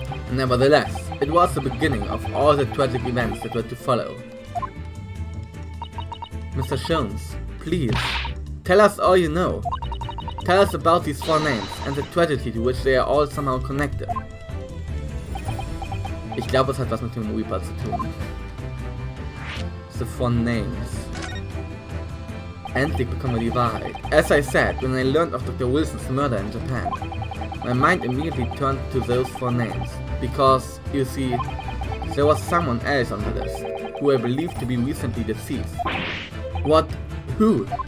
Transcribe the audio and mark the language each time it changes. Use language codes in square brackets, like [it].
[en] Nevertheless, it was the beginning of all the tragic events that were to follow. Mr. Schoens, please, tell us all you know. Tell us about these 4 names and the tragedy to which they are all somehow connected. [de] Ich glaube, es hat was mit dem Reaper zu tun. [en] The 4 names. [de] Endlich bekommen wir die Wahrheit. [en] As I said, when I learned of Dr. Wilson's murder in Japan, my mind immediately turned to those 4 names. Because, you see, there was someone else on the list, who I believed to be recently deceased. What? Who?